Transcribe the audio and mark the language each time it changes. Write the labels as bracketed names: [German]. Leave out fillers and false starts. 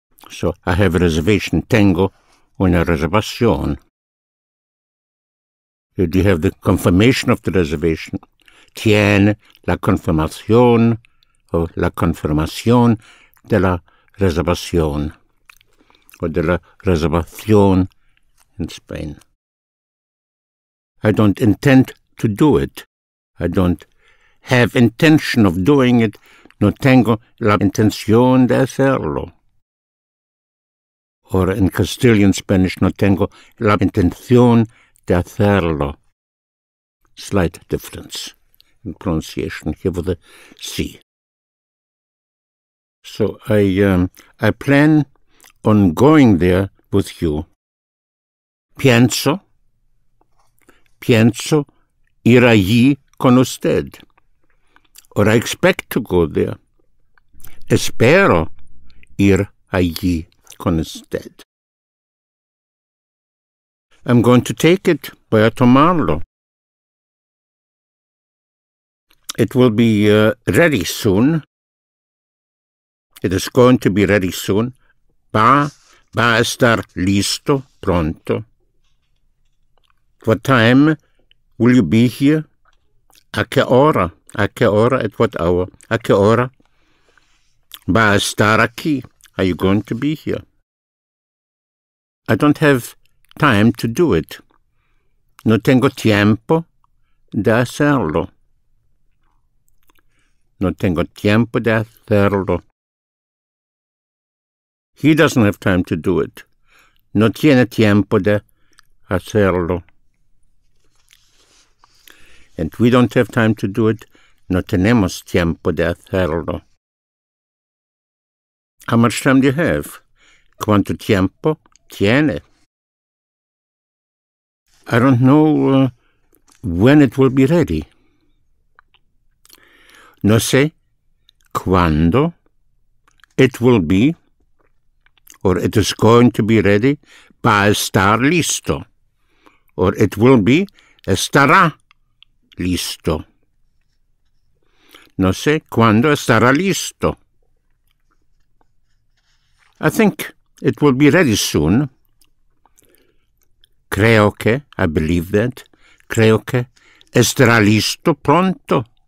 [English] So I have a reservation, [Spanish] tengo una reservación. [English] Do you have the confirmation of the reservation? [Spanish] Tiene la confirmación o la confirmación de la reservación, or de la reservación [English] in Spain. I don't intend to do it. I don't have intention of doing it. [Spanish] No tengo la intención de hacerlo. [English] Or in Castilian Spanish, [Spanish] no tengo la intención de hacerlo. [English] Slight difference in pronunciation here with the C. So I plan on going there with you. [Spanish] Pienso ir allí con usted. [English] Or I expect to go there. [Spanish] Espero ir allí con usted. [English] I'm going to take it. [Spanish] Voy a tomarlo. [English] It will be ready soon. It is going to be ready soon. [Spanish] Va a estar listo pronto. [English] What time will you be here? [Spanish] ¿A qué hora? ¿A qué hora? [English] At what hour? [Spanish] ¿A qué hora? Va a estar aquí. [English] Are you going to be here? I don't have time to do it. [Spanish] No tengo tiempo de hacerlo. No tengo tiempo de hacerlo. [English] He doesn't have time to do it. [Spanish] No tiene tiempo de hacerlo. [English] And we don't have time to do it. [Spanish] No tenemos tiempo de hacerlo. [English] How much time do you have? [Spanish] ¿Cuánto tiempo tiene? [English] I don't know when it will be ready. [Spanish] No sé cuándo [English] it will be, or it is going to be ready. [Spanish] Va a estar listo. [English] Or it will be, [Spanish] estará listo. No sé cuándo estará listo. [English] I think it will be ready soon. [Spanish] Creo que, [English] I believe that. [Spanish] Creo que estará listo pronto.